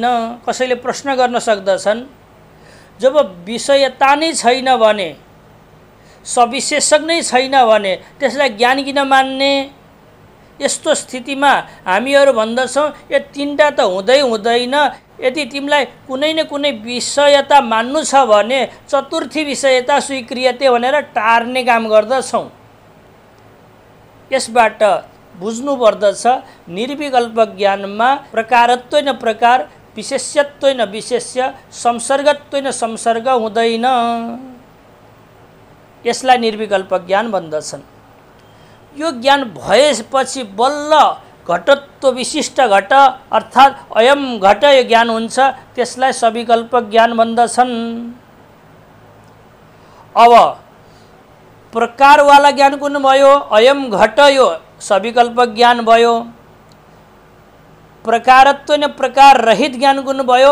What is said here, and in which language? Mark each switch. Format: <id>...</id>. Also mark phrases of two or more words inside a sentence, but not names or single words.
<ne>कसैले प्रश्न गर्न सक्दछन्, जब विषयता नै छैन भने, सविशेषक नै छैन भने त्यसलाई ज्ञान किन मान्ने? यस्तो स्थितिमा हामीहरू भन्दछौँ यो तीनटा त हुँदै हुँदैन। यदि तिमीलाई कुनै न कुनै विषयता मान्नु छ भने</ne> <sa>चतुर्थी विषयता स्वीक्रियते</sa> <ne>भनेर टार्ने काम गर्दछौँ। यसबाट बुझ्नु पर्दछ निर्विकल्प ज्ञानमा प्रकारत्व न प्रकार, विशेष्यत्व न विशेष्य, संसर्गत्व न संसर्ग हुँदैन। यसलाई निर्विकल्प ज्ञान भन्दछन्। यो ज्ञान भएपछि बल्ल घटत्व विशिष्ट घट अर्थात्</ne> <sa>अयम घट</sa> <ne>यो ज्ञान हुन्छ, त्यसलाई सविकल्प ज्ञान भन्दछन्। अब प्रकारवाला ज्ञान कुन भयो?</ne> <sa>अयम घट</sa> <ne>यो सविकल्प ज्ञान भयो। प्रकारत्व न प्रकार रहित ज्ञान कुन भयो?</ne>